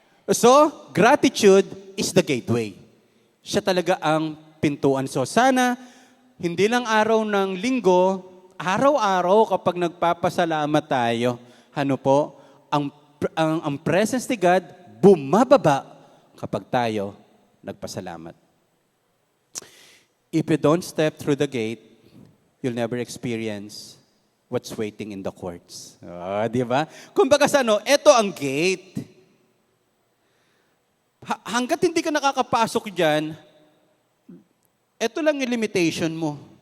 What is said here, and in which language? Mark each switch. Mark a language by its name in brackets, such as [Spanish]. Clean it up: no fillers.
[English] So, gratitude is the gateway. [Filipino] Siya talaga ang pintuan. So, sana, hindi lang araw ng linggo, araw-araw kapag nagpapasalamat tayo, ano po, ang presence ni God bumababa kapag tayo nagpasalamat. [English] If you don't step through the gate, you'll never experience what's waiting in the courts. [Filipino] Di ba? Kumbaga sa eto ang gate. Hanggat hindi ka nakakapasok dyan, eto lang yung limitation mo.